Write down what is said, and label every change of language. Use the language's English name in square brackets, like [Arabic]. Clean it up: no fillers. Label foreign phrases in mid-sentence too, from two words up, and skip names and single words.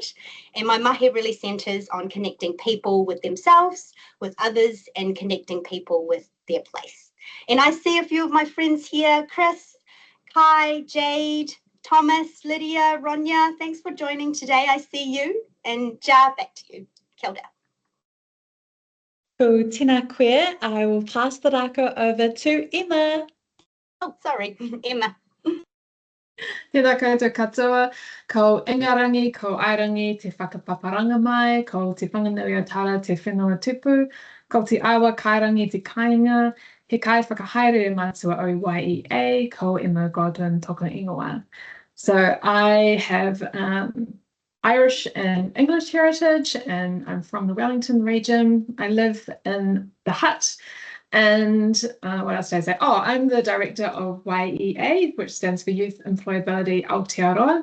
[English] And my mahi really centers on connecting people with themselves, with others, and connecting people with their place. And I see a few of my friends here, Chris, Kai, Jade, Thomas, Lydia, Ronya, thanks for joining today. I see you. And Ja, back to you. [Māori] Kia ora. Ko tēnā koe, [English] I will pass the rako over to Emma. Oh, sorry, Emma. [Māori] Tēnā koutou katoa, ko ingarangi, ko airangi, te whakapaparanga mai, ko te whanganui o tara, te whenua tupu, ko te awa kairangi, te kāinga, he kai whakahaere mātua o YEA, ko Emma Godwin toko ingoa. [English] So I have Irish and English heritage, and I'm from the Wellington region. I live in the hut. And what else did I say? Oh, I'm the director of YEA, which stands for Youth Employability Aotearoa.